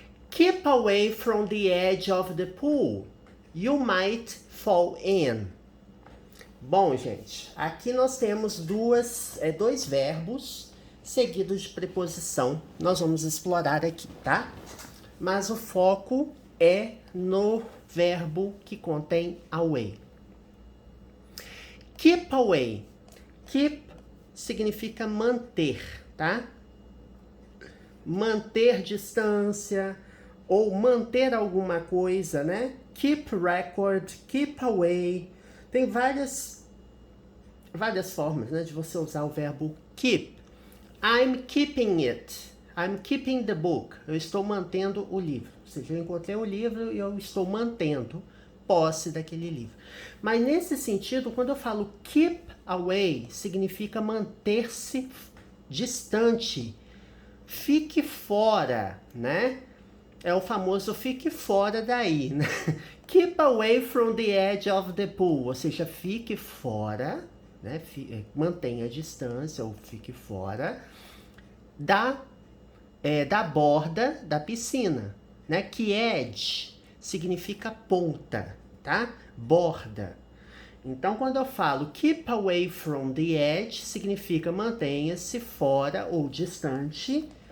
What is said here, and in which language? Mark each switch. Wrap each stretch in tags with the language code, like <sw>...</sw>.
<en>Keep away from the edge of the pool. You might fall in.</en> <pt>Bom, gente, aqui nós temos dois verbos seguidos de preposição. Nós vamos explorar aqui, tá? Mas o foco é no verbo que contém away. Keep away. Keep significa manter, tá? Manter distância ou manter alguma coisa, né? keep record, keep away. Tem várias formas, né, de você usar o verbo keep.</pt> <en>I'm keeping it. I'm keeping the book.</en> <pt>Eu estou mantendo o livro. Ou seja, eu encontrei o livro e eu estou mantendo posse daquele livro. Mas nesse sentido, quando eu falo keep away, significa manter-se distante. Fique fora, né? É o famoso fique fora daí, né?</pt> <en>Keep away from the edge of the pool.</en> <pt>Ou seja, fique fora, né? Mantenha a distância ou fique fora da borda da piscina, né? Que edge significa ponta, tá? Borda. Então, quando eu falo</pt> <en>keep away from the edge,</en> <pt>significa mantenha-se fora ou distante.</pt>